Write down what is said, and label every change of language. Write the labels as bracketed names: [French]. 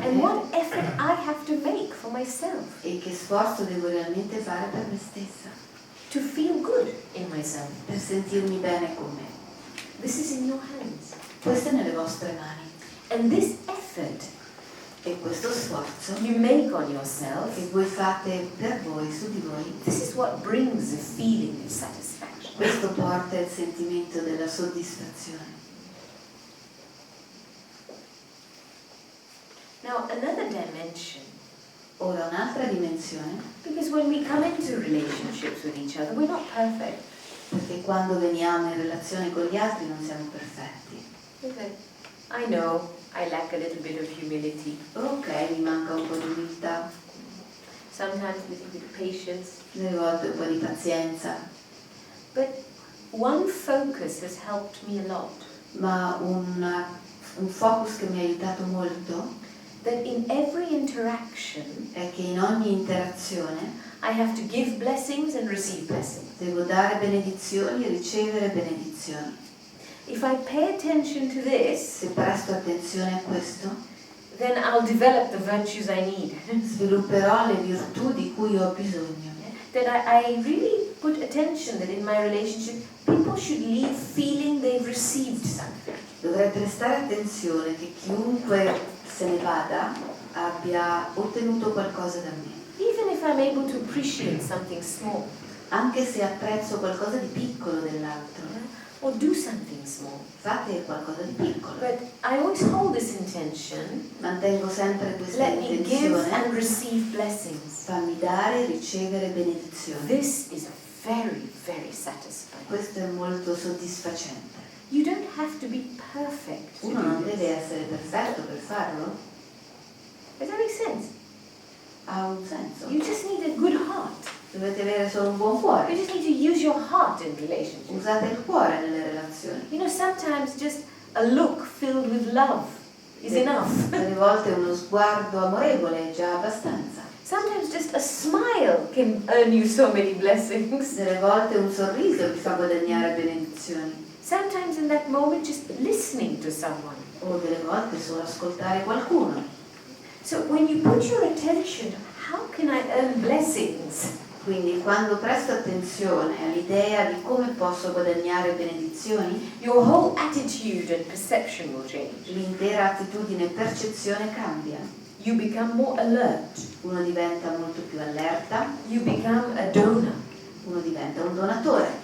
[English] and me. what effort I have to make for myself [Italian] E che sforzo devo realmente fare per me stessa. [English] to feel good in myself. [Italian] Per sentirmi bene con me. [English] This is in your hands. [Italian] Questo è nelle vostre mani. [English] And this effort [Italian] E questo sforzo [English] you make on yourself, [Italian] che voi fate per voi, su di voi, [English] this is what brings a feeling of satisfaction. [Italian] questo porta il sentimento della soddisfazione. [English] Now, another dimension, [Italian] Ora un'altra dimensione, [English] because when we come into relationships with each other, we're not perfect. [Italian] perché quando veniamo in relazione con gli altri non siamo perfetti. [English] Okay. I know I lack a little bit of humility, [Italian] Ok, mi manca un po' di umiltà, [English] sometimes a little bit of patience, [Italian] delle volte un po' di pazienza, [English] but one focus has helped me a lot. [Italian] ma un focus che mi ha aiutato molto [English] That in every interaction, [Italian] è che in ogni interazione [English] I have to give blessings and receive blessings. [Italian] devo dare benedizioni e ricevere benedizioni. [English] If I pay attention to this, [Italian] Se presto attenzione a questo, [English] then I'll develop the virtues I need. [Italian] svilupperò le virtù di cui ho bisogno. [English] that I really put attention that in my relationship people should leave feeling they've received something. [Italian] Dovrei prestare attenzione che chiunque se ne vada abbia ottenuto qualcosa da me, [English] Even if I'm able to appreciate something small [Italian] anche se apprezzo qualcosa di piccolo dell'altro. [English] or do something small. [Italian] Fate qualcosa di piccolo. [English] But I always hold this intention, [Italian] Mantengo sempre questa [English] let me give and [Italian] intenzione. [English] receive blessings. [Italian] Fammi dare e ricevere benedizioni. [English] This is very, very satisfying. [Italian] Questo è molto soddisfacente. [English] You don't have to be perfect to [Italian] Uno non [English] do this. [Italian] deve essere perfetto per farlo. [English] Does that make sense? [Italian] Ha un senso. [English] You just need a good heart. [Italian] Dovete avere solo un buon cuore. [English] You just need to use your heart in relationships. [Italian] Usate il cuore nelle relazioni. [English] You know, sometimes just a look filled with love is enough. [Italian] Delle volte uno sguardo amorevole è già abbastanza. [English] Sometimes just a smile can earn you so many blessings. [Italian] Delle volte un sorriso vi fa guadagnare benedizioni. [English] Sometimes in that moment just listening to someone. [Italian] O delle volte solo ascoltare qualcuno. [English] So when you put your attention, how can I earn blessings? [Italian] Quindi quando presto attenzione all'idea di come posso guadagnare benedizioni, [English] Your whole attitude and perception will change. [Italian] l'intera attitudine e percezione cambia. [English] You become more alert. [Italian] Uno diventa molto più allerta, [English] You become a donor [Italian] uno diventa un donatore,